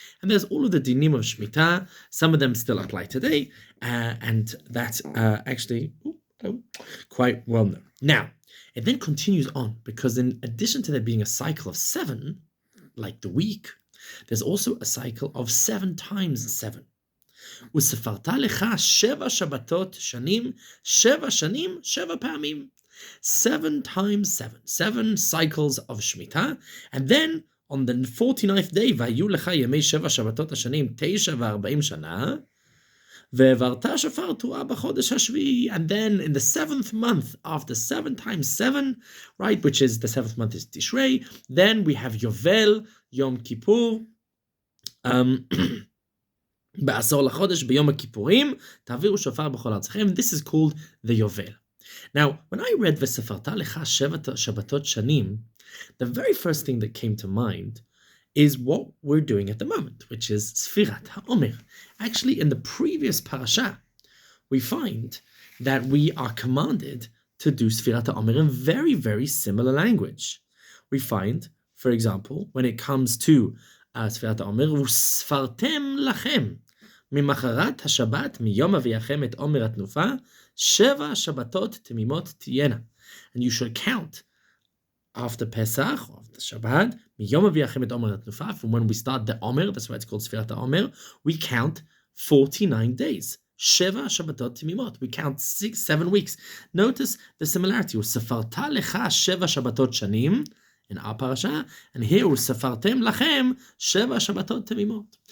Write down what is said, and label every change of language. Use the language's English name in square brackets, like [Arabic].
[English] And there's all of the dinim of Shemitah. Some of them still apply today. And that's actually quite well known. Now, it then continues on, because in addition to there being a cycle of 7, like the week, there's also a cycle of 7 times 7. [Hebrew] וספרת לך 7 שבתות שנים, 7 שנים, 7 פעמים. [English] 7 times 7, 7 cycles of Shemitah, and then on the 49th day, [Hebrew] והיו לך ימי 7 שבתות השנים, 9 ו40 שנה, והעברת שופר תרועה בחודש השביעי, [English] and then in the 7th month, after 7 times 7, right, which is the 7th month is Tishrei, then we have Yovel, Yom Kippur, [Hebrew] בעשור לחודש, ביום הכיפורים, תעבירו שופר בכל ארצכם. [English] This is called the Yovel. Now, when I read [Hebrew] וספרת לך 7 שבתות שנים, [English] the very first thing that came to mind is what we're doing at the moment, which is Sfirat HaOmer. Actually, in the previous parasha, we find that we are commanded to do Sfirat HaOmer in very, very similar language. We find, for example, when it comes to Sfirat HaOmer, [Hebrew] וספרתם לכם ממחרת השבת מיום אביכם את עומר התנופה 7 שבתות תמימות תהיינה. [English] And you should count after Pesach, or after Shabbat, [Hebrew] miyom aviachem et omer atnufa, [English] from when we start the Omer, that's why it's called Sfirat HaOmer, we count 49 days. [Hebrew] Sheva Shabbatot Timimot. [English] We count 7 weeks. Notice the similarity. [Hebrew] Usafarta lecha Sheva Shabbatot Shanim [English] in our parasha, and here [Hebrew] Usafartem lachem Sheva Shabbatot Timimot.